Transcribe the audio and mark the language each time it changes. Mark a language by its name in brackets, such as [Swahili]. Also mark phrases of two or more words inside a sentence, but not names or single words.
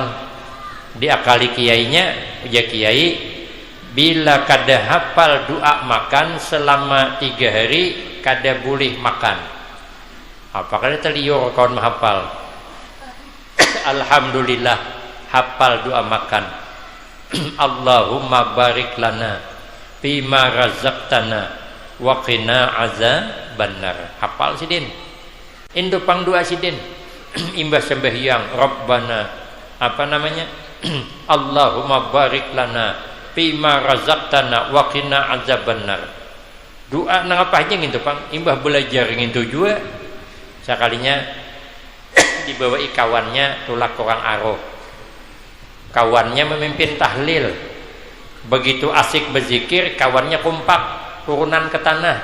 [Banjar] Diakali kiainya, uja kiai bila kada hafal doa makan selama 3 hari kada boleh makan. Apa kada terliur kawan menghafal. Alhamdulillah hafal doa makan. [Arabic] اللهم بارك لنا فيما رزقتنا وقنا عذاب النار. [Banjar] Hafal sidin. Indo pang doa sidin. Imbas sembahyang Rabbana apa namanya [Arabic] اللهم بارك لنا فيما رزقتنا وقنا عذاب النار. [Banjar] Doa nang apa aja ngintu pang imbah belajar ngintu juga sekalinya dibawa kawannya tulak orang aroh. Kawannya memimpin tahlil. Begitu asik berzikir kawannya kompak turunan ke tanah.